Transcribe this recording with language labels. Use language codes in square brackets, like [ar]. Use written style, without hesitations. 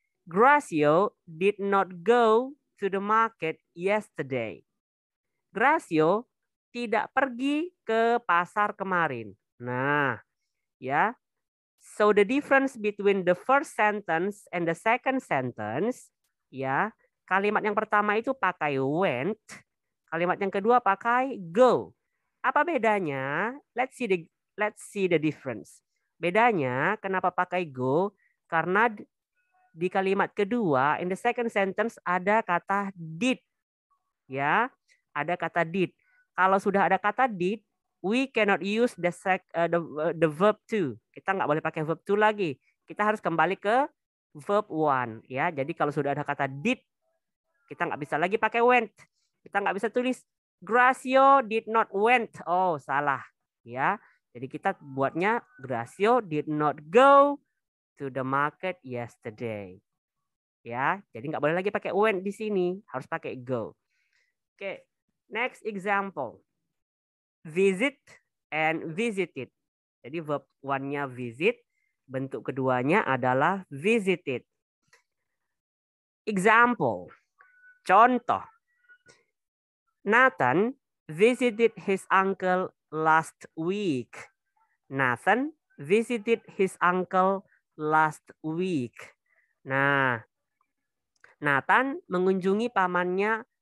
[en] Gracio did not go to the market yesterday. [id] Gracio tidak pergi ke pasar kemarin. Nah, ya. [en] So the difference between the first sentence and the second sentence, [id] ya, kalimat yang pertama itu pakai went, kalimat yang kedua pakai go. Apa bedanya? [en] Let's see the difference. [id] Bedanya kenapa pakai go? Karena di kalimat kedua, [en] in the second sentence [id] ada kata did, ya, ada kata did. Kalau sudah ada kata [en] did, we cannot use the verb to. [id] Kita nggak boleh pakai verb to lagi. Kita harus kembali ke verb 1, ya. Jadi kalau sudah ada kata did, kita nggak bisa lagi pakai went. Kita nggak bisa tulis Gracio [en] did not went. [id] Oh, salah, ya. Jadi kita buatnya [en] Gracio did not go to the market yesterday. [id] Ya, jadi nggak boleh lagi pakai went di sini, harus pakai go. [en] Oke, next example. Visit and visited. [id] Jadi verb 1-nya visit, bentuk keduanya adalah visited. [en] Example. [id] Contoh. [en] Nathan visited his uncle last week. Nathan visited his uncle last week. [id] Nah, Nathan mengunjungi pamannya